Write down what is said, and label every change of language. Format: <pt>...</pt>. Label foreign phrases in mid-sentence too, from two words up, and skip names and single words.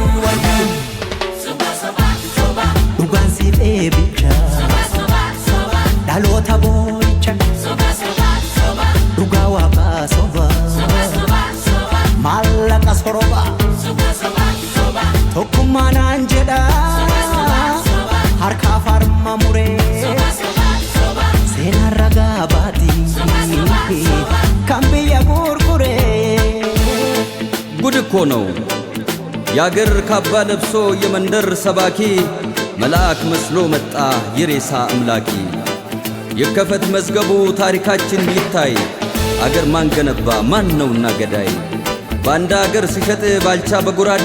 <om>Soba Dhugaan siif eebicha Dhaloota boo'icha Dhugaa waaqaa soba Maallaqa soroba Tokkummaa naan jedha Harka farma muree seenaan ragaa baatii kan biyya gurguree</om> <am>ጉድ እኮ ነው ያገር ካባ ለብሶ የመንደር ሰባኪ መልአክ መስሎ መጣ የሬሳ አምላኪ የከፈት መዝገቡ ታሪካችን ይታይ አገር ማን ገነባ ማን ነውና ገዳይ ባንዳ አገር ሲሸጥ ባልቻ በጉራዴ</am>